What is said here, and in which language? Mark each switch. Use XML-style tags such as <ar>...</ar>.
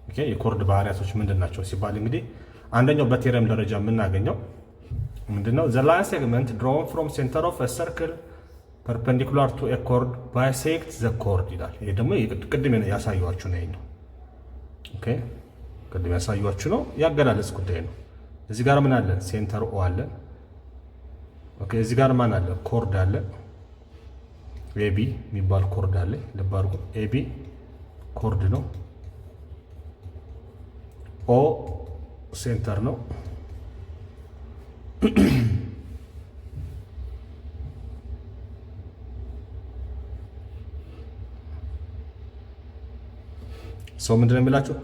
<am>የኮርድ ባህሪያቶች ምንድን ናቸው ሲባል እንግዲህ አንደኛው በቴረም ደረጃ የምናገኘው ምንድነው?</am> <en>the line segment drawn from center of a circle perpendicular to a chord bisects the chord</en> <am>ይላል። ይሄ ደግሞ ቅድም ያሳየኋችሁ ነው። ኦኬ ቅድም ያሳየኋችሁ ነው፣ ያገላለጽ ጉዳይ ነው። እዚህ ጋር ምን አለ? ሴንተር ኦ አለ። ኦኬ እዚህ ጋር ማን አለ? ኮርድ አለ። ኤቢ የሚባል ኮርድ አለ። ልብ አድርጉ። ኤቢ ኮርድ ነው። ኦ ሴንተር ነው። ሰው ምንድነው የሚላችሁ?</am>